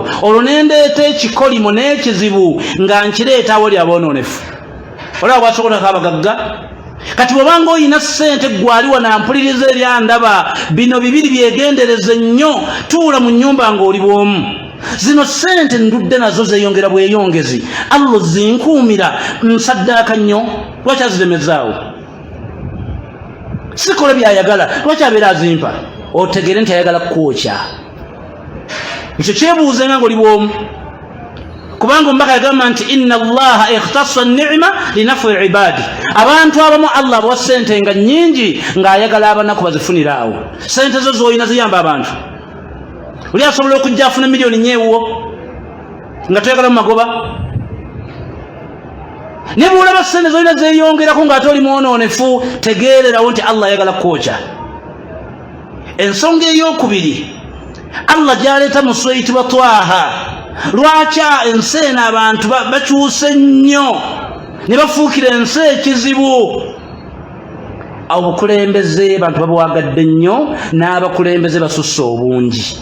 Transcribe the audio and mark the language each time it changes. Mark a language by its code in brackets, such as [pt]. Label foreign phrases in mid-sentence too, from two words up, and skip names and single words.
[lg] olwo nendeeta ekikolimo n'ekizibu nga nkireeta awali aboononefu olaba bwasokolako abagagga kati bwobanga oyina ssente gwali wanampuliriza ebyandaba bino bibiri byegendereze nnyo tuula mu nnyumba ng'oli bwomu zino ssente ndudde nazo zeeyongera bweyongezi Allah zinkuumira nsaddaaka nnyo lwaki aziremezaawo sikola byayagala lwaki abeera azimpa otegere nti ayagala kukwokya ekyo kyebuuzenga ng'oli bwomu kubanga omubaka yagamba nti [ar] إن الله اختص النعم لنفع العباد [lg] abantu abamu Allah abawa ssente nga nnyingi ng'ayagala abanaku bazifunire awo ssente zo z'olina ziyamba abantu oli asobola okujja afuna miliyoni nyeewuwo nga toyagala mu magoba ne bwolaba ssente z'olina zeeyongerako ng'ate oli mwononefu tegeererawo nti Allah ayagala kwokya ensonga ey'okubiri Allah gy'aleeta mu sura eyitibwa Twaha lwaki ensi eno abantu bakyuse nnyo ne bafuukira ensi ekizibu obukulembeze abantu babwagadde nnyo n'abakulembeze basusse obungi